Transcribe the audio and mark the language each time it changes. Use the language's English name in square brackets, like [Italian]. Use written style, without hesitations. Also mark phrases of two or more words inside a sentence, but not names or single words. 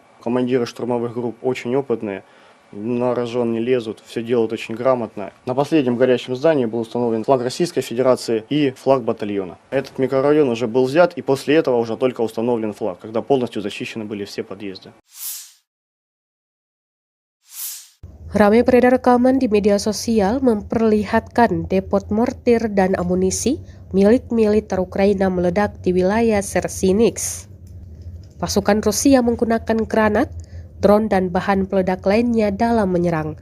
[Russian] Командиры штурмовых групп очень опытные, на рожон не лезут, все делают очень грамотно. На последнем горящем здании был установлен флаг Российской Федерации и флаг батальона. Этот микрорайон уже был взят, и после этого уже только установлен флаг, когда полностью защищены были все подъезды. [Indonesian] Ramai beredar rekaman di media sosial memperlihatkan depot mortir dan amunisi milik militer Ukraina meledak di wilayah Sersinix. Pasukan Rusia menggunakan granat, drone, dan bahan peledak lainnya dalam menyerang.